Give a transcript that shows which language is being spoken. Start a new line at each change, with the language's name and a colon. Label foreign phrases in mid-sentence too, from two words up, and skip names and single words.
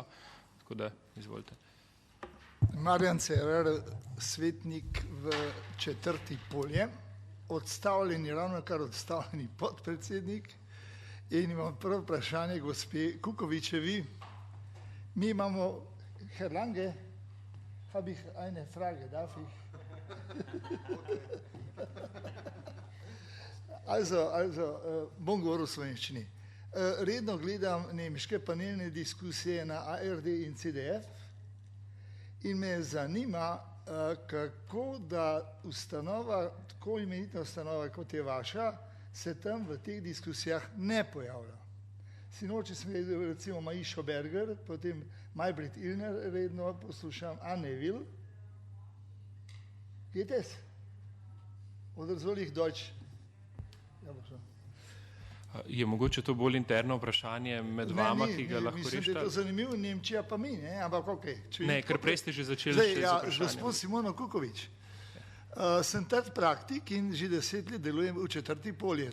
Slovenian: Tako da, izvolite. Marjan Cerar, svetnik v 4. Polje, odstavljeni, ravno kar odstavljeni podpredsednik. In imam prvo vprašanje gospe Kukovičevi. Mi imamo
German: Herr Lange, habe ich eine Frage, darf ich?
Slovenian: Bom govoril v slovenščini. Redno gledam nemške panelne diskusije na ARD in CDF in me zanima, kako da ustanova, tako imenitna ustanova, kot je vaša, se tam v teh diskusijah ne pojavlja. Sinoči sem gledal recimo Maišo Berger, potem Maybrit Illner redno poslušam, Anne Will.
German: Geht es? Oder soll ich Deutsch?
Slovenian: Ja, je mogoče to bolj interno vprašanje med vama, ki ga lahko rešite? Mislim, da je to zanimivo, Nemčija pa mi, ne? Ampak ok. Ne, ker prej ste že začeli z vprašanjem. Gospod Simono Kukovič. Sem trd praktik in že 10 let delujem v 4. Polje.